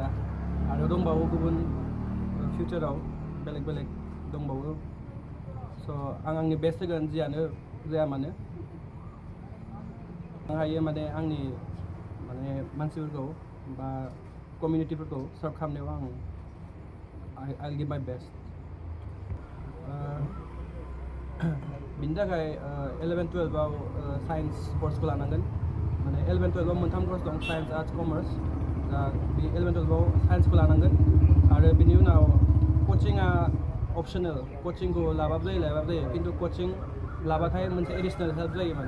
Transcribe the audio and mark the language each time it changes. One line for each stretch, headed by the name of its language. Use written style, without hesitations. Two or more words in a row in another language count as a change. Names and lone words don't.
Bodo: आरो दंबावो गुबुन फिउचाराव बेलेग दंबावो। स' आं आंनि बेस्ट होगोन जियानो जाया मानो। आं हायो माने आंनि माने मानसिफोरखौ बा कमिउनिटिफोरखौ सार्भ खालामनायाव
English: I'll give my best।
Bodo: बिनि थाखाय 11-12आव
English: science course
Bodo: लानांगोन। माने 11-12आव मोनथाम कर्स दं,
English: science, arts, commerce.
Bodo: दा बे 11-12आव साइन्सखौ लानांगोन। आरो बिनि उनाव कचिंआ अपसनेल, कचिंखौ लाबाबो जायो, खिन्थु कचिं लाबाथाय मोनसे
English: additional help
Bodo: जायो माने।